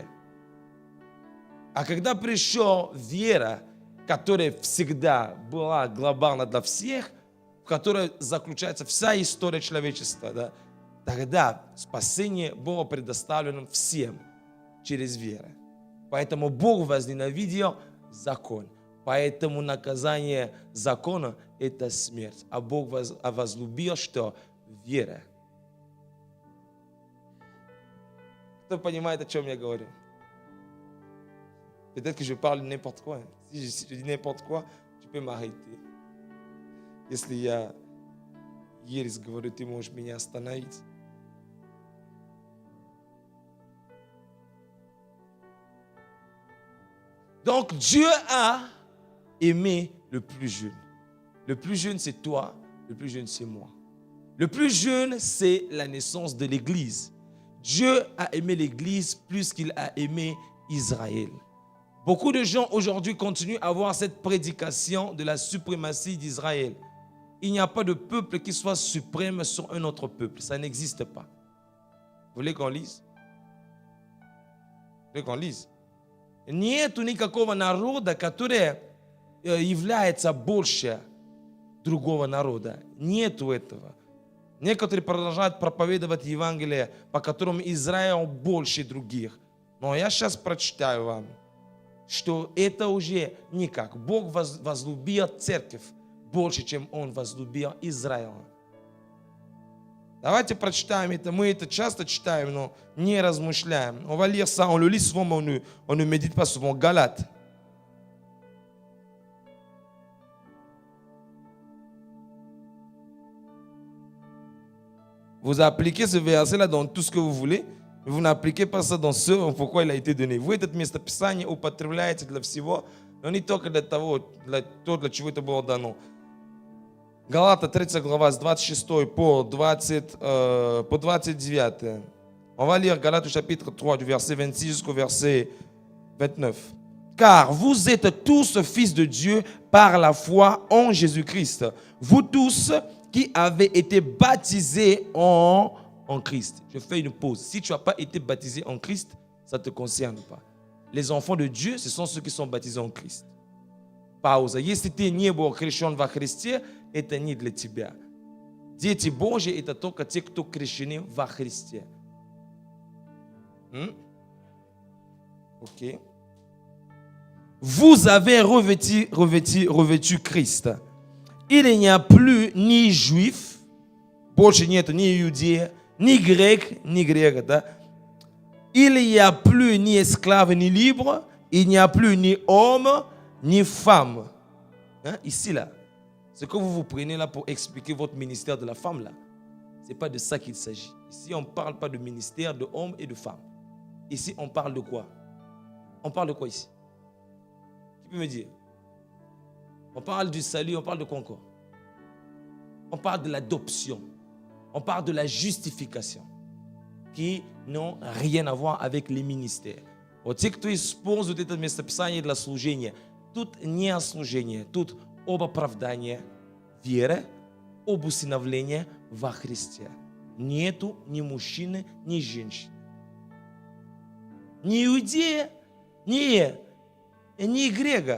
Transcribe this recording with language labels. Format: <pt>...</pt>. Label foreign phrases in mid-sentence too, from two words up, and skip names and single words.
<ru>А когда пришла вера, которая всегда была глобальна для всех, в которой заключается вся история человечества, да, тогда спасение было предоставлено всем через веру. Поэтому Бог возненавидел закон. Поэтому наказание закона – это смерть. А Бог возлюбил, что? Вера. Кто понимает, о чем я говорю?</ru> <fr>Peut-être que je parle n'importe quoi. Si je dis n'importe quoi, tu peux m'arrêter.</fr> <ru>Если я ересь говорю, ты можешь меня остановить.</ru> <fr>Donc Dieu a aimé le plus jeune. Le plus jeune, c'est toi. Le plus jeune, c'est moi. Le plus jeune, c'est la naissance de l'Église. Dieu a aimé l'Église plus qu'il a aimé Israël. Beaucoup de gens aujourd'hui continuent à avoir cette prédication de la suprématie d'Israël. Il n'y a pas de peuple qui soit suprême sur un autre peuple. Ça n'existe pas. Vous voulez qu'on lise? Vous voulez qu'on lise?</fr> <ru>Нету никакого народа, который является больше другого народа. Нету этого. Некоторые продолжают проповедовать Евангелие, по которому Израиль больше других. Но я сейчас прочитаю вам, что это уже никак. Бог возлюбил церковь больше, чем Он возлюбил Израиль. Давайте прочитаем это. Мы это часто читаем, но не размышляем.</ru> <fr>On va lire ça, on le lit souvent, mais on ne médite pas souvent. Galates. Vous appliquez ce verset-là dans tout ce que vous voulez, mais vous n'appliquez pas ça dans ce pourquoi il a été donné.</fr> <ru>Вы этот местописание употребляете для всего, но не только для того, для чего это было дано. Галата 3 глава с 26 по 29.</ru> <fr>On va lire Galates chapitre 3 du verset 26 jusqu'au verset 29. Car vous êtes tous fils de Dieu par la foi en Jésus-Christ. Vous tous qui avez été baptisés en Christ. Je fais une pause. Si tu n'as pas été baptisé en Christ, ça ne te concerne pas. Les enfants de Dieu, ce sont ceux qui sont baptisés en Christ.</fr> <ru>Пауза. Если ты не был крещен во Христе, это не для тебя. Дети Божьи – это только те, кто крещены во Христе.</ru> <fr>Ok. Vous avez revêtu Christ. Il n'y a plus ni juif,</fr> <ru>больше нет ни иудея, ни грек, ни грека, да?</ru> <fr>Il n'y a plus ni esclave ni libre, il n'y a plus ni homme ni femme. Hein? Ici, là, ce que vous prenez là pour expliquer votre ministère de la femme, là, ce n'est pas de ça qu'il s'agit. Ici, on ne parle pas de ministère de hommes et de femmes. Ici, on parle de quoi? On parle de quoi ici? Qui peut me dire? On parle du salut, on parle de quoi encore? On parle de l'adoption. On parle de la justification. Qui n'ont rien à voir avec les ministères.</fr> <ru>Вот те, кто использует это местописание для служения, тут не служение, тут об оправдании веры, об усыновлении во Христе. Нету ни мужчины, ни женщины. Ни иудея, ни грека.</ru>